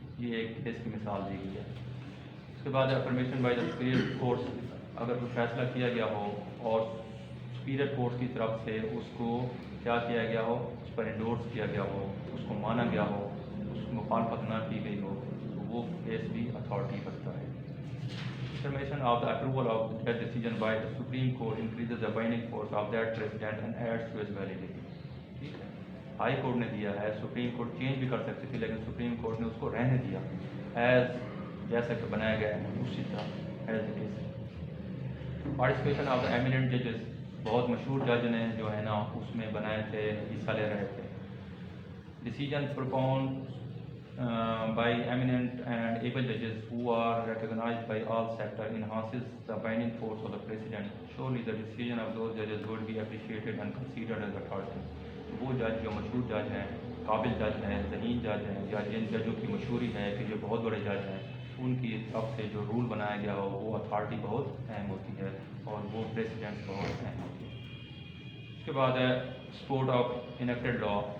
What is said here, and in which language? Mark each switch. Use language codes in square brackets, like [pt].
[ur] یہ ایک کیس کی مثال دی گئی ہے. اس کے بعد [en] Affirmation by the superior courts. [ur] اگر کوئی فیصلہ کیا گیا ہو اور سپیریئر کورٹس کی طرف سے اس کو کیا کیا گیا ہو، اس پر انڈورس کیا گیا ہو، اس کو مانا گیا ہو، اس کو مخالفت نہ کی گئی ہو، تو وہ کیس بھی اتھارٹی رکھتا ہے. [en] Affirmation of the approval of that decision by the Supreme Court increases the binding force of that precedent and adds to its validity. [ur] ٹھیک ہے. ہائی کورٹ نے دیا ہے، سپریم کورٹ چینج بھی کر سکتی تھی لیکن سپریم کورٹ نے اس کو رہنے دیا ایز جیسا کہ بنایا گیا ہے اسی طرح as it is. [en] Participation of the eminent ججز. [ur] بہت مشہور جج نے جو ہے نا اس میں بنائے تھے، حصہ لے رہے تھے. [en] Decision پرپون by eminent and able judges who are recognized by all sector enhances the binding force of the precedent. Surely the decision of those judges would be appreciated and considered as authority. [ur] وہ جج جو مشہور جج ہیں، قابل جج ہیں، ذہین جج ہیں، یا جن ججوں کی مشہوری ہے کہ جو بہت بڑے جج ہیں، ان کی طرف سے جو رول بنایا گیا ہو وہ اتھارٹی بہت اہم ہوتی ہے اور وہ پریسیڈنٹ بہت اہم ہوتی ہے. اس کے بعد ہے سپورٹ آف انیکٹڈ لا.